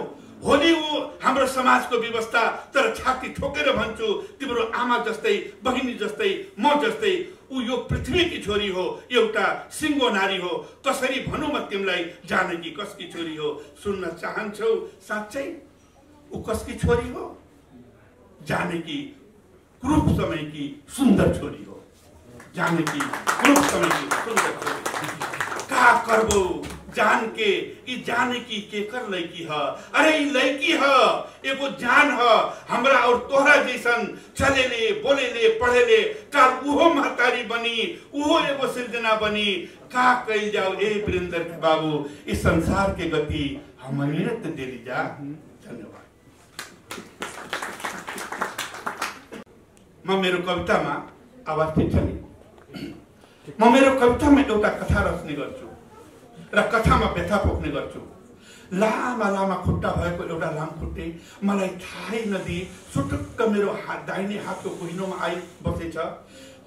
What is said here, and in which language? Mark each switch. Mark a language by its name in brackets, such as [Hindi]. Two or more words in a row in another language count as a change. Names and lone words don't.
[Nepali] होली ऊ हाम्रो समाजको व्यवस्था, तर छाती ठोकेर भन्छु तिम्रो आमा जस्तै, बहिनी जस्तै, म जस्तै ऊ यो पृथ्वीकी छोरी हो, एउटा सिङ्गो नारी हो। कसरी भनौँ म तिमीलाई जानकी कसकी छोरी हो। सुन्न चाहन्छौ साँच्चै ऊ कसकी छोरी हो। जानकी क्रूप समयकी सुन्दर छोरी हो। जानकी क्रूप समयकी सुन्दर छोरी। [Bhojpuri] का करबो जान के ई जानकी के कर लैकी ह। अरे ई लैकी ह एगो जान ह, हमरा और तोहरा जैसन चलेले बोलेले पढ़ेले। काल उहो महतारी बनी, उहो एगो सृजना बनी। का कइल जाओ ए वीरेंद्र के बाबू, इस संसार के गति हमनी त देली जा। [Nepali] धन्यवाद। म मेरो कवितामा आवाज ठिक छ नि, म मेरो कवितामा एउटा कथा रच्ने गर्छु र कथामा व्यथा पोख्ने गर्छु। लामा लामा खुट्टा भएको एउटा लामखुट्टे मलाई थाहै नदिई सुटुक्क मेरो दाहिने हातको कुहिनोमा आई बसेछ।